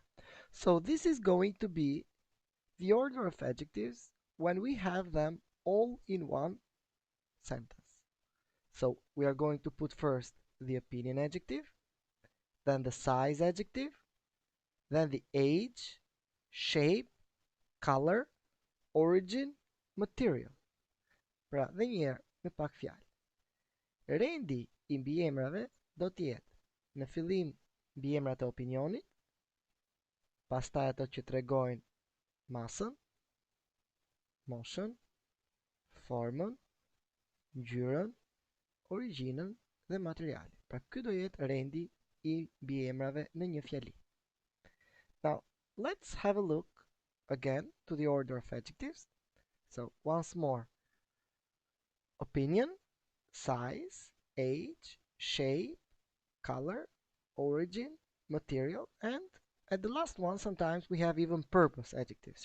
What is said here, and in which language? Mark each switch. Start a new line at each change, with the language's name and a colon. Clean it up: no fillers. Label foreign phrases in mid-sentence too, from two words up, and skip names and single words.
English: So this is going to be the order of adjectives when we have them all in one sentence. So we are going to put first the opinion adjective, then the size adjective, then the age, shape, color, origin, material.
Albanian: Pra dhe njerë me pak fjalë. Rendi I mbiemrave do të jetë në fillim mbiemrat e opinionit, pastaj ato që tregojnë masën, moshën, formën, ngjyrën, origjinën dhe materialin. Pra ky do jetë rendi I mbiemrave në një fjali.
English: Now, let's have a look again to the order of adjectives. So, once more, opinion, size, age, shape, color, origin, material, and at the last one, sometimes we have even purpose adjectives.